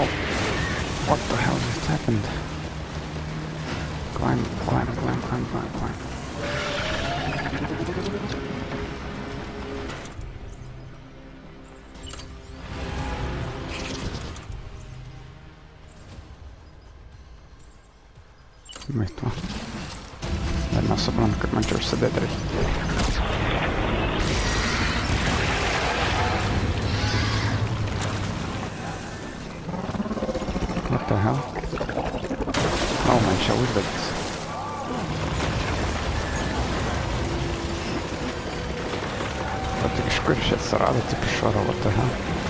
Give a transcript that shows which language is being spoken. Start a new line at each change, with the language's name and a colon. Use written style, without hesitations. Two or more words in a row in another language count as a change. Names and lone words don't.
English: What the hell just happened? Climb, climb, climb, climb, climb, climb. Wait, what?
Lithuanian: Dar nesuprantu, kad man čia užsidėti reikia.
English: What the hell?
Lithuanian: Oh, man čia uždėtis. Bet tik iš kur čia atsirado, tik iš oro,
English: what the hell?